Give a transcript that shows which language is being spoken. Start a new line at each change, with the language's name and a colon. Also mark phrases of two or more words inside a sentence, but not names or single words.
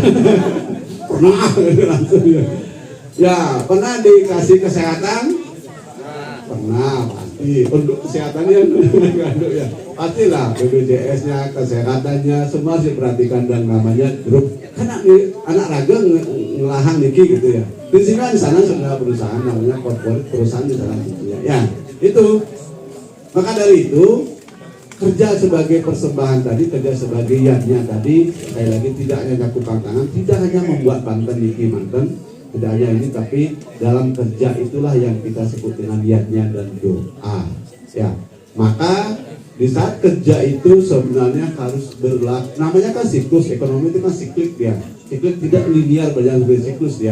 Indonesian: Pernah langsung ya. Ya, pernah dikasih kesehatan? Pernah, pasti. Untuk kesehatannya ya, pastilah BPJS-nya, kesehatannya semua diperhatikan dan namanya grup. Karena
Balinese: anak raga ngelahang niki
Indonesian: gitu ya. Di sini di sana sudah perusahaan namanya corporate perusahaan di sana gitu ya. Ya, itu. Maka dari itu kerja sebagai persembahan tadi, kerja sebagai yadnya tadi, sekali lagi tidak hanya cakupan tangan, tidak hanya membuat Banten
Balinese: niki manten.
Indonesian: Tidak hanya ini, tapi dalam kerja itulah yang kita sebut dengan niatnya dan doa. Ya, maka di saat kerja itu sebenarnya harus berlaku. Namanya kan siklus, ekonomi itu kan siklik ya. Siklik tidak linear, berjalan bersiklus ya.